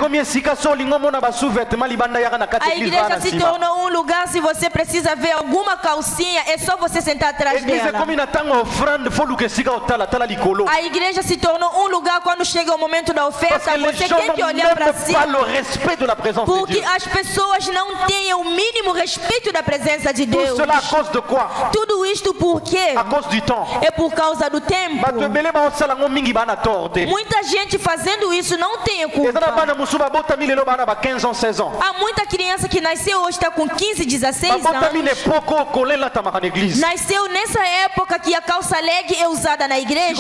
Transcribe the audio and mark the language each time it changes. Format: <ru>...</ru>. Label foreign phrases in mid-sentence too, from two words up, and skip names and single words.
<pt>A igreja se tornou um lugar, se você precisa ver alguma calcinha, é só você sentar atrás dela. A igreja se tornou um lugar quando chega o momento da oferta, você tem que olhar para cima. Porque as pessoas não têm o mínimo respeito da presença presença de Deus.</pt> <fr>Tout cela à cause de quoi?</fr> <pt>Tudo isto por quê?</pt> <fr>À cause du temps.</fr> <pt>É por causa do tempo. Muita gente fazendo isso não tem culpa. Há muita criança que nasceu hoje está com 15, 16 anos. Nasceu nessa época que a calça leg é usada na igreja.</pt>